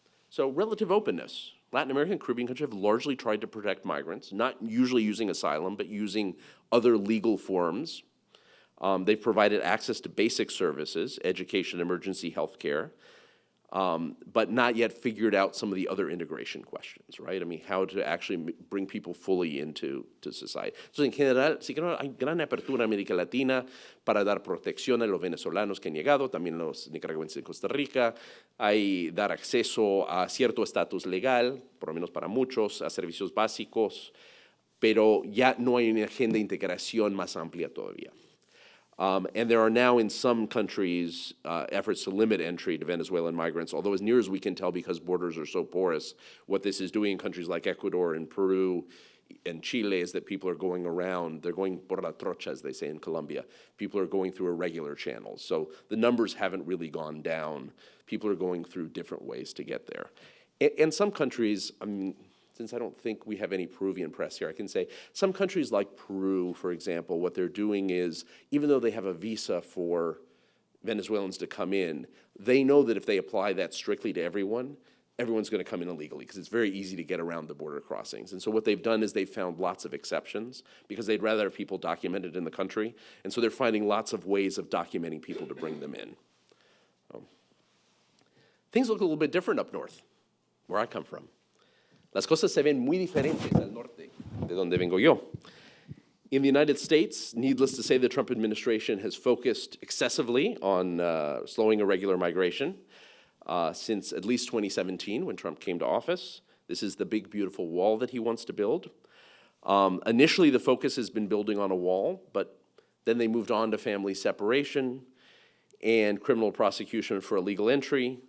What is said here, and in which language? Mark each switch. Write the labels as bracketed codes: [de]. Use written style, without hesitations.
[en] So relative openness. Latin American and Caribbean countries have largely tried to protect migrants, not usually using asylum, but using other legal forms. They've provided access to basic services, education, emergency health care, but not yet figured out some of the other integration questions, right? I mean, how to actually bring people fully into society. [es] So, en general, sí que no hay gran apertura en América Latina para dar protección a los venezolanos que han llegado, también a los nicaragüenses de Costa Rica. Hay dar acceso a cierto estatus legal, por lo menos para muchos, a servicios básicos, pero ya no hay una agenda de integración más amplia todavía. [en] And there are now in some countries efforts to limit entry to Venezuelan migrants, although as near as we can tell, because borders are so porous, what this is doing in countries like Ecuador and Peru and Chile is that people are going around, they're going [es] por la trocha, [en] as they say in Colombia. People are going through irregular channels. So the numbers haven't really gone down. People are going through different ways to get there. And some countries, I mean, since I don't think we have any Peruvian press here, I can say some countries like Peru, for example, what they're doing is, even though they have a visa for Venezuelans to come in, they know that if they apply that strictly to everyone, everyone's going to come in illegally because it's very easy to get around the border crossings. And so what they've done is they've found lots of exceptions because they'd rather have people documented in the country. And so they're finding lots of ways of documenting people to bring them in. Things look a little bit different up north, where I come from. [es] Las cosas se ven muy diferentes al norte, de donde vengo yo. [en] In the United States, needless to say, the Trump administration has focused excessively on slowing irregular migration since at least 2017, when Trump came to office. This is the big, beautiful wall that he wants to build. Initially, the focus has been building on a wall, but then they moved on to family separation and criminal prosecution for illegal entry.